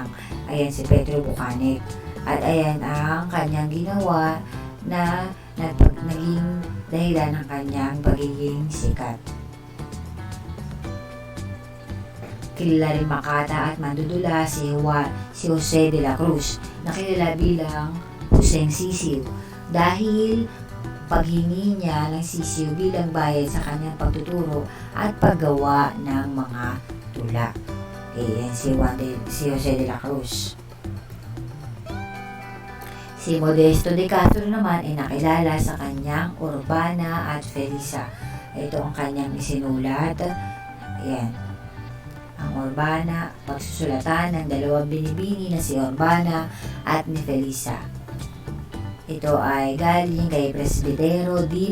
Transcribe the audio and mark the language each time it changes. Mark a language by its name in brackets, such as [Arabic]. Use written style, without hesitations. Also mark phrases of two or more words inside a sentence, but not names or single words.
[Filipino] Ayan si Pedro Bucanek. At ayan ang kanyang ginawa na naging dahilan ng kanyang pagiging sikat. Kilala rin makata at mandudula si Jose de la Cruz, na kilala bilang Huseng Sisiw, dahil paghingi niya ng sisiw bilang bayad sa kanyang pagtuturo at paggawa ng mga tula. Okay, yan si Jose de la Cruz. Si Modesto de Castro naman ay nakilala sa kanyang Urbana at Felisa. Ito ang kanyang isinulat. Ayan. Ang Urbana, pagsusulatan ng dalawang binibini na si Urbana at ni Felisa. Ito ay galing kay Presbitero D.